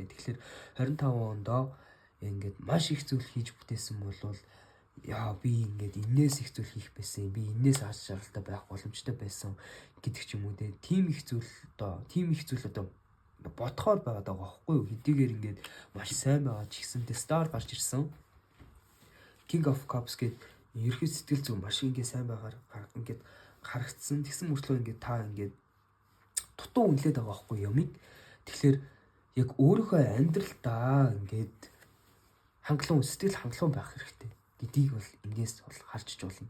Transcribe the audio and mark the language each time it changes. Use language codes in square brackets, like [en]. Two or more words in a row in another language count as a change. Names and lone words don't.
[mn] Тэгэхээр 25 ондоо ингээд маш их зүйл хийж бүтээсэн болвол яа би ингээд энээс их зүйл хийх байсан. Би энээс аз жаргалтай байх боломжтой байсан гэдэг ч юм уу тий. Тийм их зүйл одоо бодхоор байгаад байгаа байхгүй юу? Хэдийгээр ингээд маш сайн байгаа ч гэсэн Star гарч ирсэн. King of Cups гэдэг ерхий сэтгэл зүйн маш ингээд сайн байгаар ингээд харагдсан. Тэгсэн мөртлөө ингээд та ингээд дутуу үнэлээд байгаа байхгүй юмыг. Тэгэхээр яг өөрийнхөө амьдралдаа ингээд сэтгэл хангалуун байх хэрэгтэй гэдгийг бол эндээс бол харж болно.